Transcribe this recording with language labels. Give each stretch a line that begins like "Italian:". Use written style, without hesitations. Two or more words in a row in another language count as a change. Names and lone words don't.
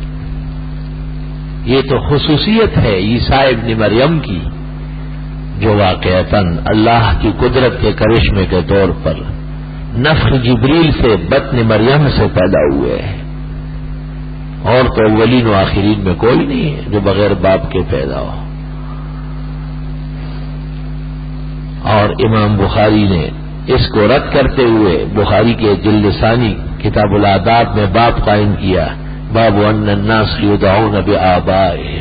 Urdu: یہ تو خصوصیت ہے عیسیٰ ابن مریم کی، جو واقعتاً اللہ کی قدرت کے کرشمے کے طور پر نفخ جبریل سے بطن مریم سے پیدا ہوئے ہیں. اور تو اولین و آخرین میں کوئی نہیں ہے جو بغیر باپ کے پیدا ہو. اور امام بخاری نے اس کو رد کرتے ہوئے بخاری کے جلد ثانی کتاب الآداب میں باب قائم کیا،
Arabic: باب ان الناس یدعون بآبائہم.